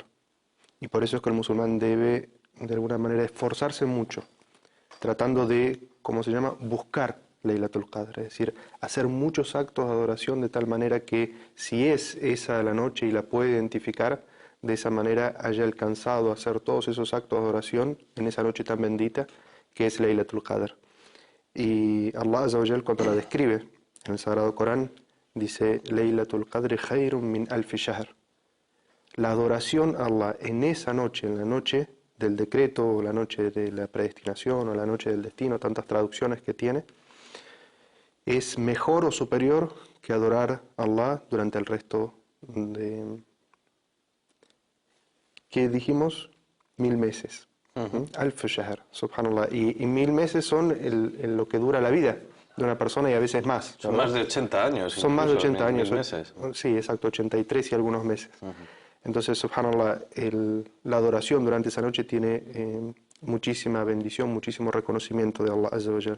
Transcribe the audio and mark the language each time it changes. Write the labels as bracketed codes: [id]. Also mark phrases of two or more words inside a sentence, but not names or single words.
[es] Y por eso es que el musulmán debe, de alguna manera, esforzarse mucho, tratando de, ¿cómo se llama?, buscar Laylatul Qadr, es decir, hacer muchos actos de adoración de tal manera que si es esa la noche y la puede identificar, de esa manera haya alcanzado a hacer todos esos actos de adoración en esa noche tan bendita que es Laylatul Qadr. Y Allah [ar] عز وجل, [es] cuando la describe en el Sagrado Corán, dice [ar] ليلة القدر خير من ألف شهر. [es] La adoración a Allah en esa noche, en la noche del decreto, o la noche de la predestinación, o la noche del destino, tantas traducciones que tiene, es mejor o superior que adorar a Allah durante el resto de, que dijimos, 1000 meses. [ar] ألف شهر، سبحان الله. [es] Y 1000 meses son lo que dura la vida de una persona y a veces más. Son más de 80 años. Son más de 80 mil años. meses. Sí, exacto, 83 y algunos meses. Entonces, subhanallah, la adoración durante esa noche tiene muchísima bendición, muchísimo reconocimiento de Allah [ar] عز وجل.